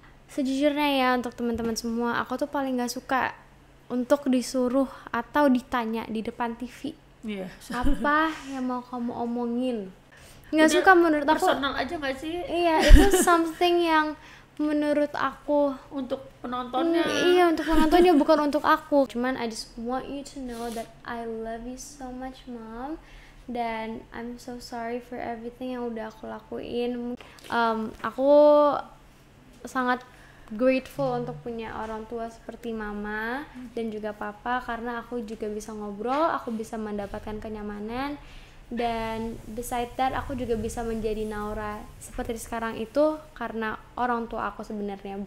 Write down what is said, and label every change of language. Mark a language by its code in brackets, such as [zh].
[id] Sejujurnya ya, untuk teman-teman semua, aku tuh paling gak suka untuk disuruh atau ditanya di depan TV. Iya. Apa yang mau kamu omongin? Nggak suka menurut aku. Personal aja nggak sih? Iya, itu something yang menurut aku untuk penontonnya. Iya, untuk penontonnya, bukan untuk aku. [en] Cuman I just want you to know that I love you so much, Mom. [id] Dan [en] I'm so sorry for everything [id] yang udah aku lakuin. Aku sangat grateful untuk punya orang tua seperti Mama dan juga Papa, karena aku juga bisa ngobrol, aku bisa mendapatkan kenyamanan, dan [en] beside that [id] aku juga bisa menjadi Naura seperti sekarang itu karena orang tua aku sebenarnya.